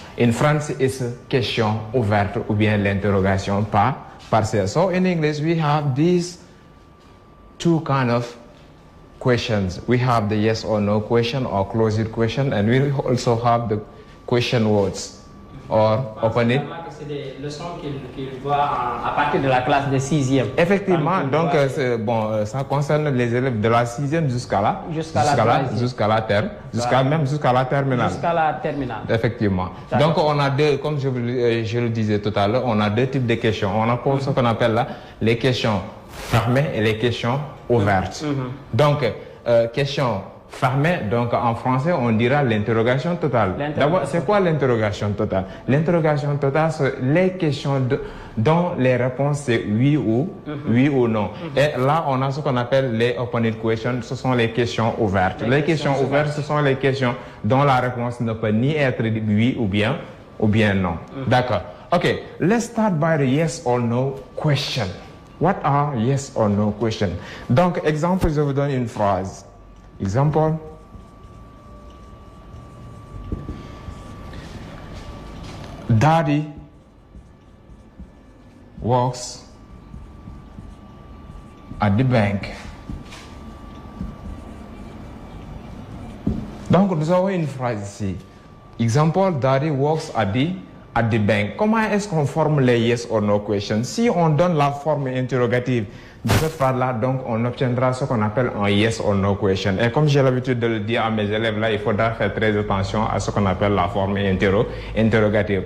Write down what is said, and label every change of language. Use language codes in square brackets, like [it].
[en] In France, it's a question [fr] ouverte ou bien l'interrogation partielle. [en] So in English, we have these two kind of questions. We have the yes or no question or closed question, and we also have the question words or open-ended. [fr] C'est des leçons qu'il voit à partir de la classe de 6e. Effectivement, donc bon, ça concerne les élèves de la 6e jusqu'à la terminale. Jusqu'à la terminale. Effectivement. Donc on a deux, comme je le disais tout à l'heure, on a deux types de questions. On a ce qu'on appelle là les questions fermées et les questions ouvertes. Donc questions fermé, donc en français, on dira l'interrogation totale. D'abord, c'est quoi l'interrogation totale? L'interrogation totale, c'est les questions dont les réponses c'est oui ou non. Et là, on a ce qu'on appelle les [en] open-ended questions, [fr] ce sont les questions ouvertes. Les questions ouvertes, ce sont les questions dont la réponse ne peut ni être oui ou bien non. D'accord. [en] OK, let's start by the yes or no question. What are yes or no questions? [fr] Donc, exemple, je vous donne une phrase. [en] Example, Daddy works at the bank. [fr] Donc nous avons une phrase ici. [en] Example, Daddy works at the bank. [fr] Comment est-ce qu'on forme les yes or no questions? Si on donne la forme interrogative de cette phrase-là, donc on obtiendra ce qu'on appelle un yes or no question. Et comme j'ai l'habitude de le dire à mes élèves là, il faudra faire très attention à ce qu'on appelle la forme interrogative.